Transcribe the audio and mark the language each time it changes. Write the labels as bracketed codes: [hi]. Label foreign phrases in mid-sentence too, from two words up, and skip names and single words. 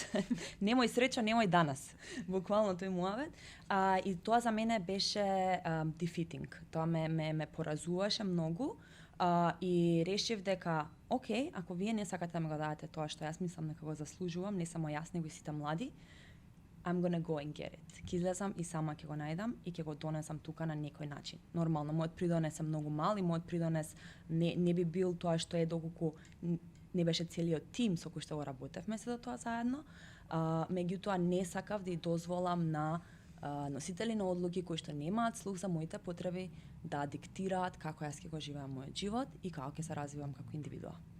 [mk] Немој среќа, немој данас. Буквално тој муавет. И тоа за мене беше defeating. Тоа ме поразуваше многу. И решив дека, окей, ако вие не сакате да ме го дадете тоа што јас мислам дека го заслужувам, не само јас, него и сите млади, [en] I'm gonna go and get it. [mk] Ќе излезам и сама ќе го најдам и ќе го донесам тука на некој начин. Нормално, мојот придонес е многу мал и мојот придонес не би бил тоа што е доколку не беше целиот тим со кој што го работевме се до тоа заедно. Меѓутоа не сакав да ја дозволам на носители на одлуки кои што немаат слух за моите потреби да диктираат како јас ќе го живеам мојот живот и како ќе се развивам како индивидуа.